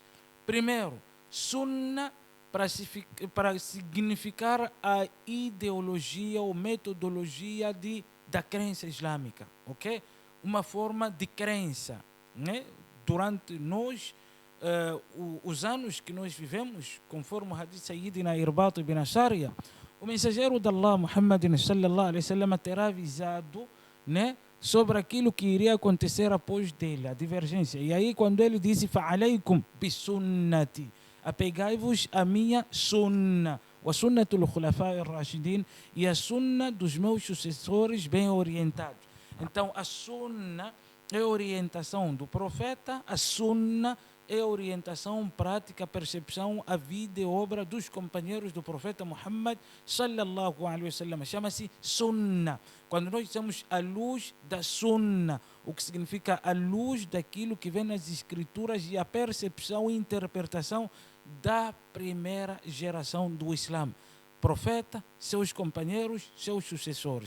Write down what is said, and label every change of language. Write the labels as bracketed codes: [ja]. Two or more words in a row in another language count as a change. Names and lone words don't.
[pt] Primeiro, Sunna para significar a ideologia ou metodologia da crença islâmica, ok? Uma forma de crença, né? Durante nós, os anos que nós vivemos, conforme o hadith Sayyidina Irbat ibn Sariya, o mensageiro de Allah, Muhammad [ar] صلى الله عليه وسلم, [pt] terá avisado, né, sobre aquilo que iria acontecer após dele, a divergência. E aí, quando ele disse, [ar] فعليكم بسنتي, [pt] apegai-vos a minha sunna, [ar] وسنة الخلفاء الراشدين, [pt] e a sunna dos meus sucessores bem orientados. Então, a sunna é a orientação do profeta, a sunna é a orientação prática, percepção, a vida e obra dos companheiros do profeta Muhammad [ar] صلى الله عليه وسلم. [pt] Chama-se sunna. Quando nós dizemos a luz da sunna, o que significa a luz daquilo que vem nas escrituras e a percepção e interpretação da primeira geração do Islã. Profeta, seus companheiros, seus sucessores.